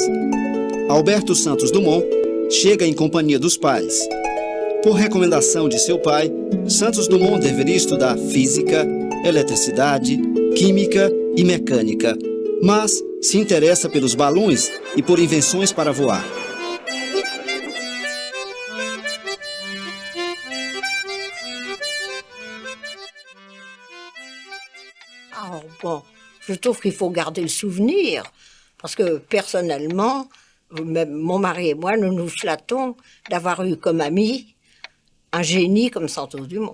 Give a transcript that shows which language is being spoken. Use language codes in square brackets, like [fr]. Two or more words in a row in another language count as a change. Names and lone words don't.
[pt] Alberto Santos Dumont chega em companhia dos pais. Por recomendação de seu pai, Santos Dumont deveria estudar física, eletricidade, química e mecânica, mas se interessa pelos balões e por invenções para voar. [fr] Alors bon, je trouve qu'il faut garder le souvenir, parce que personnellement, même mon mari et moi, nous nous flattons d'avoir eu comme ami un génie comme Santos Dumont.